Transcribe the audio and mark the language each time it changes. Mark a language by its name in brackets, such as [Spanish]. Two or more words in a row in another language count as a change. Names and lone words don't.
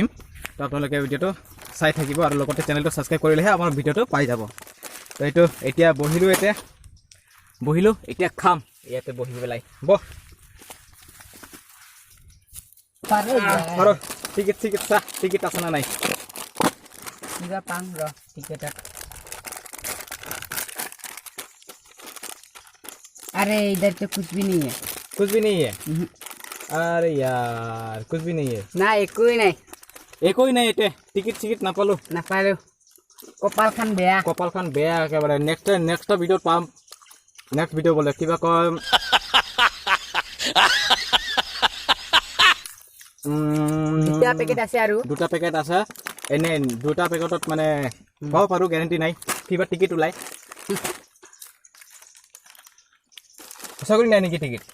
[Assamese] তো আপোনালোকে ভিডিঅ'টো চাই থাকিব, আৰু লগতে চেনেলটো ছাবস্ক্ৰাইব কৰিলেহে আমাৰ ভিডিঅ'টো পাই যাব। তো এইটো এতিয়া বহিলোঁ, এতিয়া খাম ইয়াতে বহি পেলাই। টিকেট আছে না নাই? পাম ৰ টিকেট। [Hindi] अरे इधर तो कुछ भी नहीं है। कुछ भी नहीं है? अरे यार, कुछ भी नहीं है ना, [Assamese] একোই নাই। এতিয়া টিকেট চিকেট নাপালো। কপালখন বেয়া একেবাৰে। [English] next video' [Assamese] ত পাম। নেক্সট ভিডিঅ' বোলে কিবা কয়, দুটা পেকেট আছে আৰু। দুটা পেকেট আছে, এনে দুটা পেকেটত মানে পাব পাৰোঁ গেৰেণ্টি নাই কিবা টিকেট ওলাই সঁচা কৰি নাই নেকি টিকেট